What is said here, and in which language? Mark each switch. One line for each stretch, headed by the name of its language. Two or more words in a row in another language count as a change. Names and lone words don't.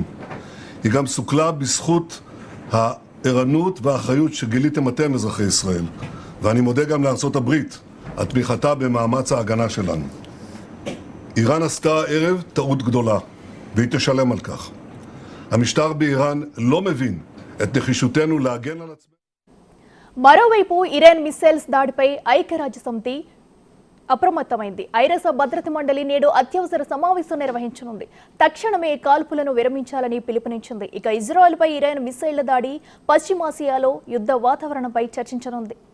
Hebrew: היא גם סוכלה בזכות הערנות והאחריות שגיליתם אתם אזרחי ישראל, ואני מודה גם לארצות הברית על תמיכתה במאמץ ההגנה שלנו. איראן עשתה הערב טעות גדולה, והיא תשלם על כך. המשטר באיראן לא מבין את נחישותנו להגן על עצמנו.
Telugu: మరోవైపు ఇరాన్ మిస్సైల్స్ దాడిపై ఐక్యరాజ్య సమితి అప్రమత్తమైంది. ఐరాస భద్రతా మండలి నేడు అత్యవసర సమావేశం నిర్వహించనుంది. తక్షణమే కాల్పులను విరమించాలని పిలుపునిచ్చింది. ఇక ఇజ్రాయెల్పై ఇరాన్ మిస్సైళ్ల దాడి పశ్చిమాసియాలో యుద్ధ వాతావరణంపై చర్చించనుంది.